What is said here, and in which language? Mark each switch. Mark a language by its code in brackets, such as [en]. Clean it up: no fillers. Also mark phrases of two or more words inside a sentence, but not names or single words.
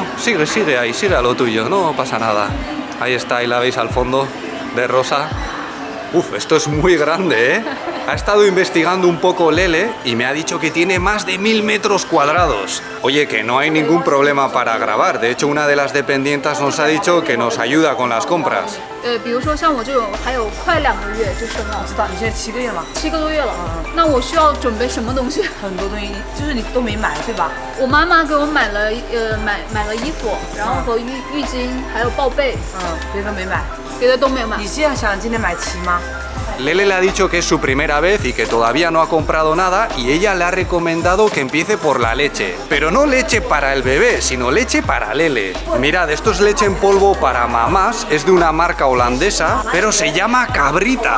[es] Sigue ahí, sigue a lo tuyo, no pasa nada. Ahí está, ahí la veis al fondo, de rosa. Uf, esto es muy grande, ¿eh? Ha estado investigando un poco Lele y me ha dicho que tiene más de 1000 metros cuadrados. Oye, que no hay ningún problema para grabar. De hecho, una de las dependientas nos ha dicho que nos ayuda con las compras. [zh] 比如说像我这种还有快2个月就生了，你现在7个月嘛 7个多月了，那我需要准备什么东西？很多东西就是你都没买对吧？我妈妈给我买了买了衣服，然后和浴巾，还有报备，别的没买。别的都没有买。你这样想今天买齐吗？ [es] Lele le ha dicho que es su primera vez y que todavía no ha comprado nada y ella le ha recomendado que empiece por la leche. Pero no leche para el bebé, sino leche para Lele. Mirad, esto es leche en polvo para mamás, es de una marca holandesa, pero se llama Cabrita.